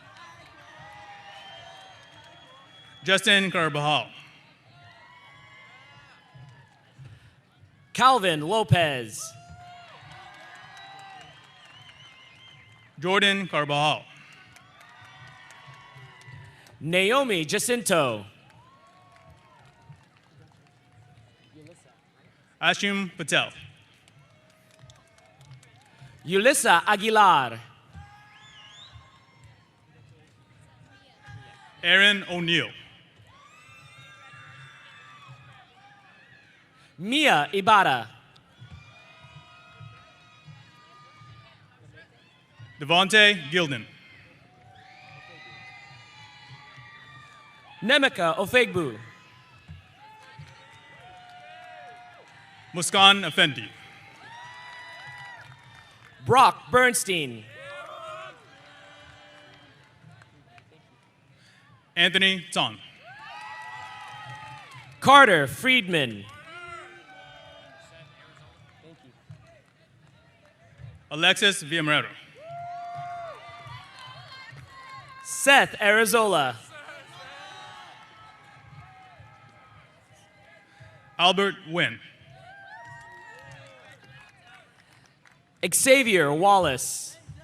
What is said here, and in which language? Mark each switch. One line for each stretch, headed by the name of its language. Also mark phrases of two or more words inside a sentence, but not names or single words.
English: Justin Carbajal. Calvin Lopez. Jordan Carbajal. Naomi Jacinto. Ashim Patel. Yulissa Aguilar. Aaron O'Neill. Mia Ibarra. Devontae Gilden. Nemeka Ofegbu. Muskan Effendi. Brock Bernstein. Anthony Tong. Carter Friedman. Alexis Villamero. Seth Arizola. Albert Wynn. Xavier Wallace.